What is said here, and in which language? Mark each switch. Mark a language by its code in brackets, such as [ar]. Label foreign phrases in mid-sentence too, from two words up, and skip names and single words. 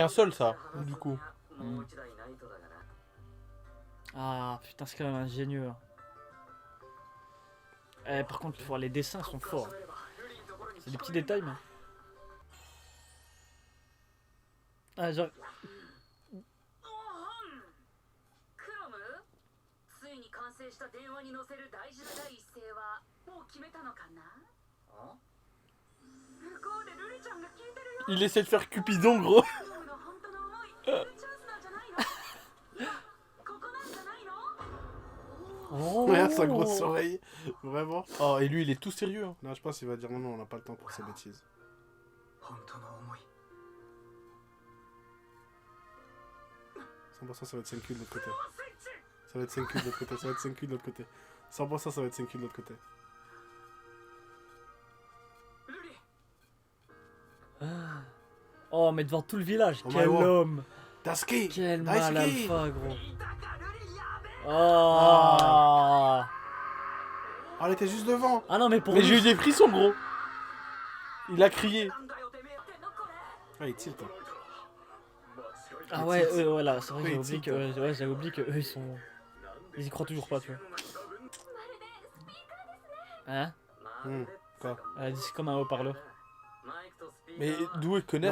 [fr] un seul, ça, du coup. Ah putain c'est quand même ingénieux. Par contre les dessins sont forts. C'est des petits détails mais... Ah genre... [ja] ついに完成した電話に載せる大事な第一声はもう決めたのかな？向こうでルリちゃんが聞いてるよ。 [fr] Il essaie de faire Cupidon, gros. [ja] 今日の本当の思い、チャンスなんじゃないの？いや、ここなんじゃないの？ [fr] Oh. Regarde sa grosse oreille. Vraiment. Oh, et lui, il est tout sérieux. Hein. Non, je pense qu'il va dire non, non, on n'a pas le temps pour ces bêtises. [ja] 本当の思い。 [fr] 100% ça va être 5 kills de l'autre côté. Ça va être 5 kills de l'autre côté, ça va être 5 kills de l'autre côté. 100% ça va être 5 kills de l'autre côté. Oh mais devant tout le village, Oh, quel [en] my God. [fr] homme. Daisuke! Quel Daisuke! mal alpha gros. [ja] いたかルリやべえ。 [fr] Oh. Oh, elle était juste devant! Ah non mais pour Mais lui... j'ai eu des frissons, gros. Il a crié. [ja] なんだよてめえやってんのこれ。 [fr] Ah, il tilt. Hein. Ah ouais, voilà, c'est vrai que Oui, j'ai oublié que, ouais, j'avais oublié que eux ils sont... Ils y croient toujours pas tu vois. Hein? Quoi? Elle dit c'est comme un haut-parleur. Mais d'où il connaît